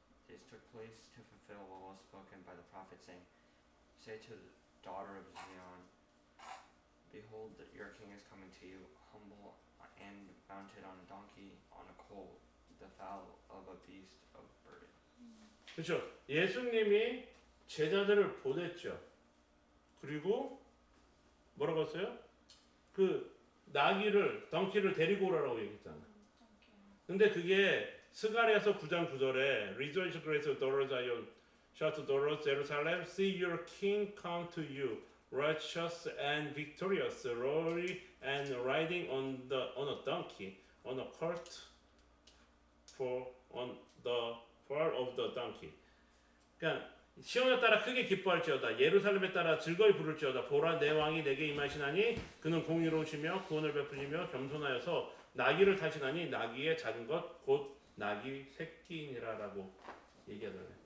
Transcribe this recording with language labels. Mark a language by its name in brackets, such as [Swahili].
[English] This took place to fulfill what was spoken by the prophet, saying, Say to the daughter of Zion, Behold, your king is coming to you, humble and mounted on a donkey, on a colt, the foal of a beast of burden. [Korean] 그렇죠. 예수님이 제자들을 보냈죠. 그리고 뭐라고 했어요? 그 나귀를 덩키를 데리고 오라고 얘기했잖아. 근데 그게 스가랴서 9장 9절에 [English] Rejoice, great daughter Zion, shout daughter Jerusalem, see your king come to you, righteous and victorious, lowly and riding on a donkey, on a colt, on the foal of the donkey. [Korean] 그러니까 시온에 따라 크게 기뻐할지어다 예루살렘에 따라 즐거이 부를지어다 보라 내 왕이 내게 임하시나니 그는 공의로우시며 구원을 베푸시며 겸손하여서 나귀를 타시나니 나귀의 작은 것 곧 나귀 새끼니라라고 얘기하잖아요.